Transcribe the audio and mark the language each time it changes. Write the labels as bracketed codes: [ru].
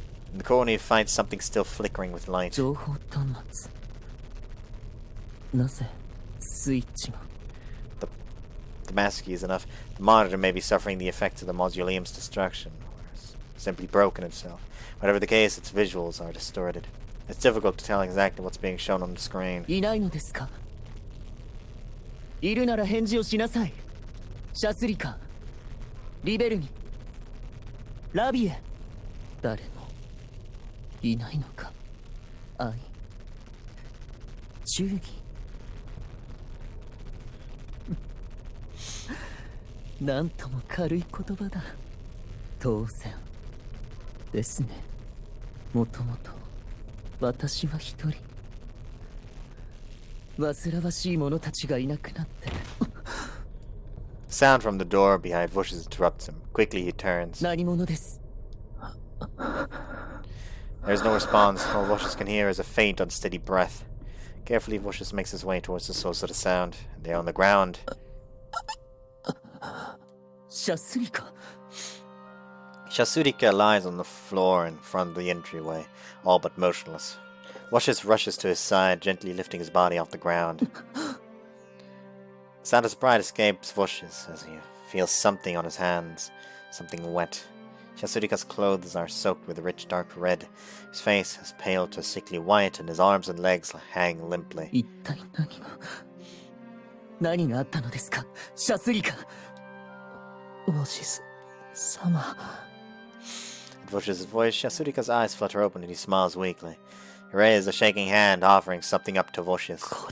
[en] In the corner, he finds something still flickering with light. The mask key is enough. The monitor may be suffering the effects of the mausoleum's destruction, or simply broken itself. Whatever the case, its visuals are distorted. It's difficult to tell exactly what's being shown on the screen. [ja] いるなら返事をしなさい。シャスリカ、リベルニ、ラビエ。誰もいないのか。愛、忠義。なんとも軽い言葉だ。当然ですね。もともと私は一人。煩わしい者たちがいなくなって。 [en] Sound from the door behind Vush's interrupts him. Quickly he turns. [ja] 何者です。 [en] There's no response. All Vush's can hear is a faint, unsteady breath. Carefully, Vush's makes his way towards the source of the sound. There on the ground. [ja] シャスリカ。 [en] Shasurika lies on the floor in front of the entryway, all but motionless. Vush's rushes to his side, gently lifting his body off the ground. The sound of surprise escapes Vush's as he feels something on his hands, something wet. Shasurika's clothes are soaked with a rich dark red. His face is pale to a sickly white, and his arms and legs hang limply. [ja] 一体何があったのですか、シャスリカ。オシス様。 [en] At Vush's voice, Shasurika's eyes flutter open and he smiles weakly. He raises a shaking hand, offering something up to Vush's.